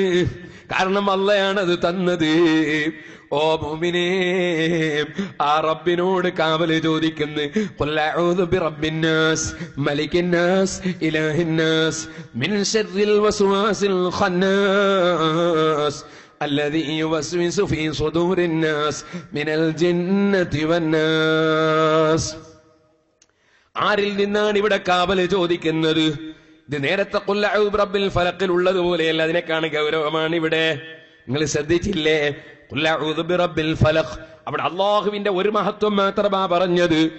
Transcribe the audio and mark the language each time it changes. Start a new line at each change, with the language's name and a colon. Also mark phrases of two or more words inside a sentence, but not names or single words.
Malayalam: കാരണം അല്ലാഹയാണ് അത് തന്നത്. ഓ മുഅ്മിനേ, ആ റബ്ബിനോട് കാവല് ചോദിക്കുന്നു.
Arabic: قل أعوذ برب الناس ملك الناس إله الناس من شر الوسواس الخناس الذي يوسوس في صدور الناس من الجنة والناس.
Malayalam: ആരിൽ നിന്നാണ് ഇവിടെ കാവല് ചോദിക്കുന്നത്? ഇത് നേരത്തെ
Arabic: قل أعوذ برب الفلق
Malayalam: ഉള്ളതുപോലെയല്ല, അതിനേക്കാണ് ഗൗരവമാണ് ഇവിടെ. നിങ്ങൾ ശ്രദ്ധിച്ചില്ലേ?
Arabic: قل أعوذ برب الفلق,
Malayalam: അവിടെ അല്ലാഹുവിന്റെ ഒരു മഹത്വം മാത്രമാ പറഞ്ഞത്.